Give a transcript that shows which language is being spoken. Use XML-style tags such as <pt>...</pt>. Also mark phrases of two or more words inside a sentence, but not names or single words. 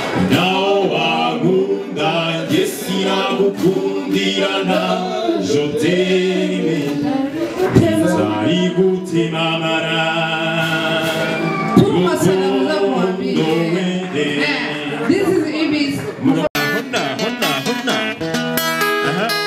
<rw>Naho wankunda, njye sinagukundira, na</rw> <fr>je t'aimais,</fr> <rw>nzari gutima amara.</rw> <sw>Tuma salamu zako mwambie.</sw> <rw>Rukundo wende.</rw> <en>Eh, this is Ibis. Honna, honna, honna. Aha.</en>